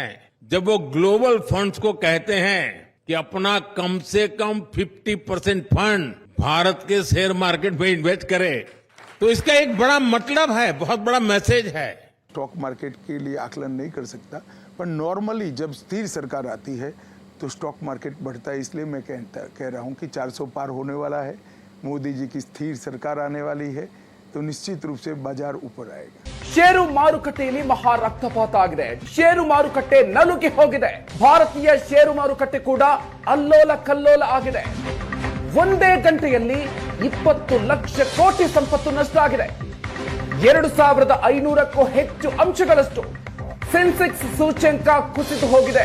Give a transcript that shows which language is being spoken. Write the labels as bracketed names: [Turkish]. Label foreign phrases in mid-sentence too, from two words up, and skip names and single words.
[Hindi] जब वो [English] global funds [Hindi] को कहते हैं कि अपना कम से कम 50% फंड भारत के [English] share market [Hindi] में इन्वेस्ट करे, तो इसका एक बड़ा मतलब है, बहुत बड़ा मैसेज है। [English] stock market [Hindi] के लिए आकलन नहीं कर सकता, पर नॉर्मली जब स्थिर सरकार आती है तो [English] stock market [Hindi] बढ़ता है। इसलिए मैं कह रहा हूं कि 400 पार होने वाला है, मोदी जी की स्थिर सरकार आने वाली है, तो निश्चित रूप से बाजार ऊपर आएगा। [Kannada] ಷೇರು ಮಾರುಕಟ್ಟೆಯಲ್ಲಿ ಮಹಾ ರಕ್ತಪಾತ ಆಗಿದೆ. ಷೇರು ಮಾರುಕಟ್ಟೆ ನಲುಗಿ ಹೋಗಿದೆ. ಭಾರತೀಯ ಷೇರು ಮಾರುಕಟ್ಟೆ ಕೂಡ ಅಲ್ಲೋಲ ಕಲ್ಲೋಲ ಆಗಿದೆ. ಒಂದೇ ಗಂಟೆಯಲ್ಲಿ 20 ಲಕ್ಷ ಕೋಟಿ ಸಂಪತ್ತು ನಷ್ಟ ಆಗಿದೆ. 2500ಕ್ಕೂ ಹೆಚ್ಚು ಅಂಶಗಳಷ್ಟು ಸೆನ್ಸೆಕ್ಸ್ ಸೂಚ್ಯಂಕ ಕುಸಿದು ಹೋಗಿದೆ.